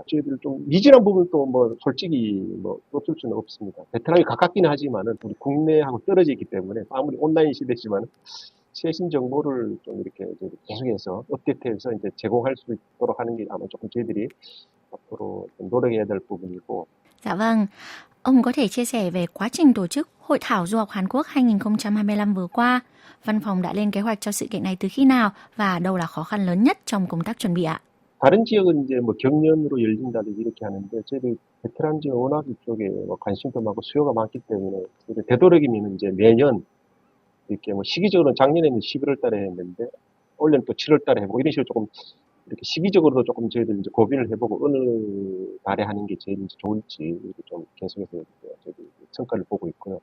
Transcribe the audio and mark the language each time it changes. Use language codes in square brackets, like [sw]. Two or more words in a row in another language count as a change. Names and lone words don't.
[ko] 저희들 좀 미진한 부분도 뭐 솔직히 뭐 없을 수는 없습니다. 베트남이 가깝기는 하지만은 우리 국내하고 떨어져 있기 때문에 아무리 온라인 시대지만 최신 정보를 좀 이렇게 계속해서 업데이트해서 이제 제공할 수 있도록 하는 게 아마 조금 저희들이 앞으로 좀 노력해야 될 부분이고. [vi] Dạ vâng, ông có thể chia sẻ về quá trình tổ chức Hội thảo Du học Hàn Quốc 2025 vừa qua. Văn phòng đã lên kế hoạch cho sự kiện này từ khi nào và đâu là khó khăn lớn nhất trong công tác chuẩn bị ạ? [ko] 다른 지역은 이제 뭐 경년으로 열린다든지 이렇게 하는데 저희들 베트남 지역 워낙 이쪽에 뭐 관심도 많고 수요가 많기 때문에 되도록이면 이제 매년 이렇게 뭐 시기적으로는 작년에는 11월 달에 했는데 올해는 또 7월 달에 해보고 이런 식으로 조금 이렇게 시기적으로도 조금 저희들 이제 고민을 해보고 어느 달에 하는 게 제일 좋을지 이렇게 좀 계속해서 저희들 성과를 보고 있고요.